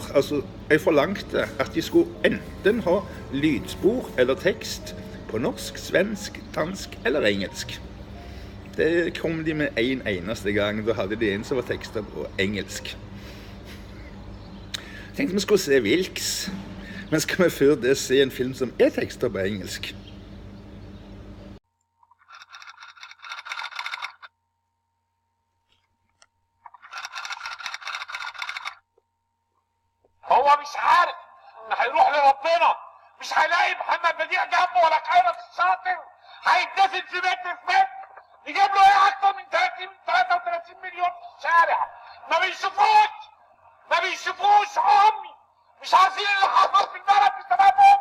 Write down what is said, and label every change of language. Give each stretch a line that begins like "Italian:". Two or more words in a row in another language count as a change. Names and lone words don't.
Norwegian: Altså, jeg forlangte at de skulle enten ha lydspor eller tekst på norsk, svensk, dansk eller engelsk. Det kom de med en eneste gang. Da hadde de en som var tekstet på engelsk. Jeg tenkte vi skulle se Wilks, men skal vi før det se en film som er tekstet på engelsk?
Arabic: هو مش عارف ان هيروح لربنا، مش هيلاقي محمد بديع جنبه ولا خيرت الشاطر، هيتدفن في متر في متر، يجيب له ايه اكتر من 33 مليون في الشارع، ما بيشوفوش امي، مش عارفين اللي حصل في البلد بسببهم.